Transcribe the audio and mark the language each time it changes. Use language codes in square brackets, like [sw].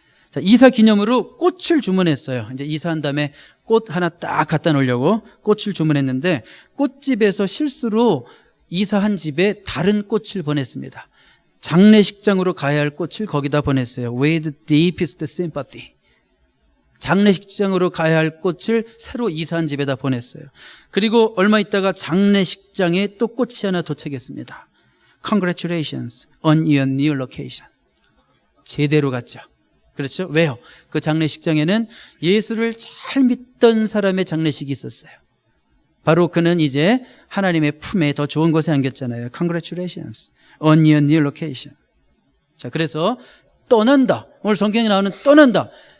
[ko] 자, 이사 기념으로 꽃을 주문했어요. 이제 이사한 다음에 꽃 하나 딱 갖다 놓으려고 꽃을 주문했는데 꽃집에서 실수로 이사한 집에 다른 꽃을 보냈습니다. 장례식장으로 가야 할 꽃을 거기다 보냈어요. [en] With deepest sympathy. [ko] 장례식장으로 가야 할 꽃을 새로 이사한 집에다 보냈어요. 그리고 얼마 있다가 장례식장에 또 꽃이 하나 도착했습니다. [en] Congratulations on your new location. [ko] 제대로 갔죠. 그렇죠? 왜요? 그 장례식장에는 예수를 잘 믿던 사람의 장례식이 있었어요. 바로 그는 이제 하나님의 품에 더 좋은 곳에 안겼잖아요. [en] Congratulations on your new location. [ko] 자, 그래서 떠난다. 오늘 성경에 나오는 떠난다.